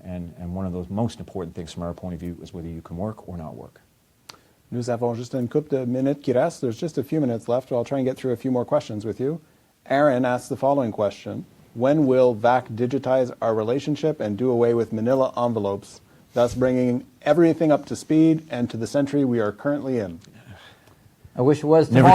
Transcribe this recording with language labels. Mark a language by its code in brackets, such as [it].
[en] And one of those most important things from our point of view is whether you can work or not work. [fr] Nous avons juste une couple de minutes qui reste. [en] There's just a few minutes left. I'll try and get through a few more questions with you. Aaron asks the following question: when will VAC digitize our relationship and do away with manila envelopes, thus bringing everything up to speed and to the century we are currently in? I wish it was tomorrow.